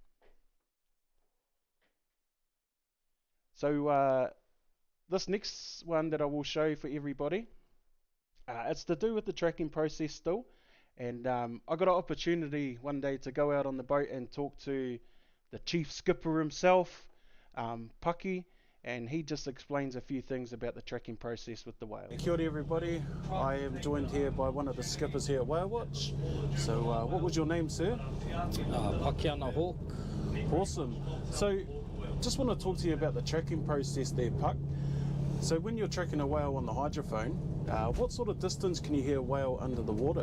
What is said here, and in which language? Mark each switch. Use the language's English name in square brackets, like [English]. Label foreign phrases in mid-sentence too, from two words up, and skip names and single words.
[English] So this next one that I will show for everybody, it's to do with the tracking process still. And I got an opportunity one day to go out on the boat and talk to the chief skipper himself, Paki, and he just explains a few things about the tracking process with the whale. [Māori] Kia ora [English] everybody, I am joined here by one of the skippers here at Whale Watch. So what was your name, sir? Pakiana Hawk. Awesome. So just want to talk to you about the tracking process there, Puck. So when you're tracking a whale on the hydrophone, what sort of distance can you hear a whale under the water?